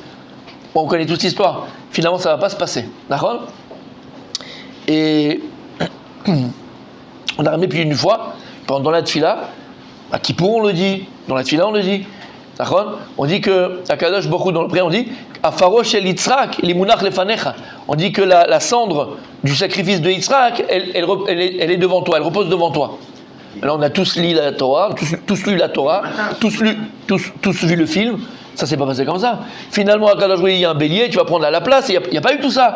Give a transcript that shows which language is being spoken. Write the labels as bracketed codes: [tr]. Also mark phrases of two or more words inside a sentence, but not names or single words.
[fr] Bon, on connaît toute cette histoire. Finalement, ça ne va pas se passer. D'accord? Et on a ramené plus d'une fois, pendant la tfila, à Kippour on le dit, dans la tfila on le dit. D'accord? On dit que, [he] הקדוש ברוך הוא, [fr] dans le prière, on dit [he] אפרו של יצחק מונח לפניך. [fr] On dit que la cendre du sacrifice de Yitzhak, elle est devant toi, elle repose devant toi. Alors on a tous lu la Torah, tous lu la Torah, tous vu le film. Ça s'est pas passé comme ça. Finalement, [he] הקדוש ברוך הוא, [fr] il y a un bélier, tu vas prendre la place, il n'y a pas eu tout ça.